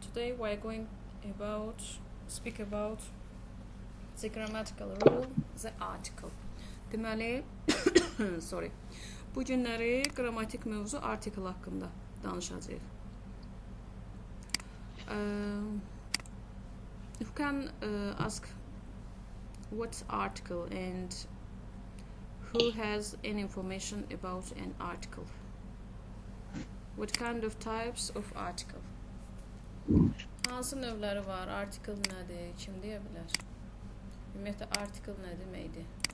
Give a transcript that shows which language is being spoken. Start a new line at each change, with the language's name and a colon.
English: Today we are going speak about the grammatical rule, the article.
Azerbaijani: Deməli,
English: sorry.
Azerbaijani: Bu günləri qrammatik mövzu article haqqında danışacağıq.
English: You can ask what's article and who has any information about an article. What kind of types of article?
Azerbaijani: Hansı növləri var? Article nədir? Kim deyə bilər? Ümumiyyətlə, article nə deməkdir?